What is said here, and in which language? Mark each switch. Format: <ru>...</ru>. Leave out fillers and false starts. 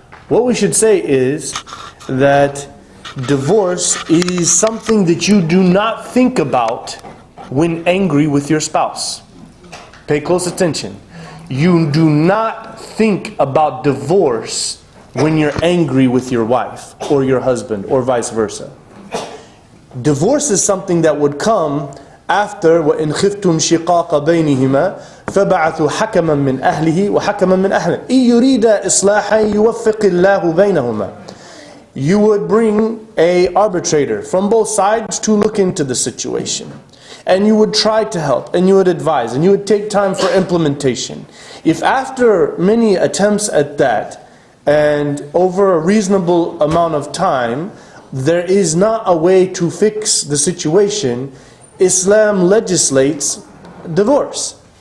<en>What we should say is that divorce is something that you do not think about when angry with your spouse. Pay close attention. You do not think about divorce when you're angry with your wife or your husband or vice versa. Divorce is something that would come after</en> <ar>وَإِنْ خِفْتُمْ شِقَاقَ بَيْنِهِمَا فَبَعَثُوا حَكَمًا مِنْ أَهْلِهِ وَحَكَمًا مِنْ أَهْلِهِ إِنْ يُرِيدَ إِصْلَاحًا يُوَفِّقِ اللَّهُ بَيْنَهُمَا.</ar> <en>You would bring a arbitrator from both sides to look into the situation. And you would try to help, and you would advise, and you would take time for implementation. If after many attempts at that, and over a reasonable amount of time, there is not a way to fix the situation, Islam legislates divorce.</en>